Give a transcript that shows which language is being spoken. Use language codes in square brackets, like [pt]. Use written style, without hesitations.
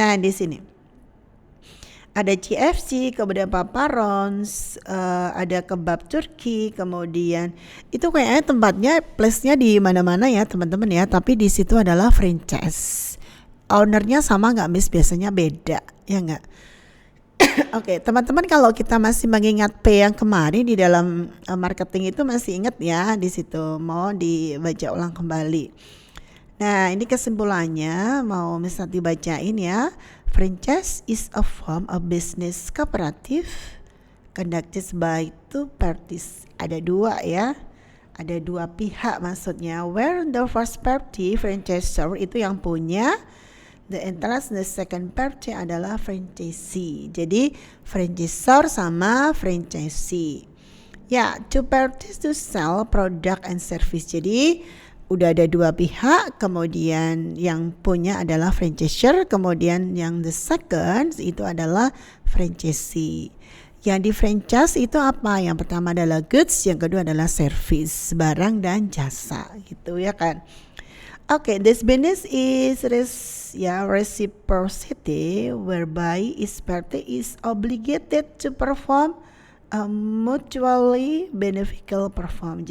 [id] Nah, di sini ada KFC, kemudian Papa John's, ada kebab Turki, kemudian itu kayaknya tempatnya place-nya di mana-mana ya teman-teman ya, tapi di situ adalah franchise. Ownernya sama nggak Miss? Biasanya beda ya nggak? Oke, teman-teman kalau kita masih mengingat P yang kemarin di dalam marketing itu masih ingat ya di situ, mau dibaca ulang kembali. Nah, ini kesimpulannya mau Miss dibacain ya. [en] Franchise is a form of business cooperative conducted by two parties. [id] Ada dua ya. Ada dua pihak maksudnya. [en] Where the first party franchisor [id] itu yang punya, [en] the interest the second party adalah franchisee. [id] Jadi franchisor sama franchisee. [en] Ya, two parties to sell product and service. [id] Jadi udah ada dua pihak, kemudian yang punya adalah franchisor, kemudian yang the second itu adalah franchisee. Yang di franchise itu apa? Yang pertama adalah goods, yang kedua adalah service, barang dan jasa gitu ya kan. [en] Okay, this business is reciprocity, whereby each party is obligated to perform a mutually beneficial perform.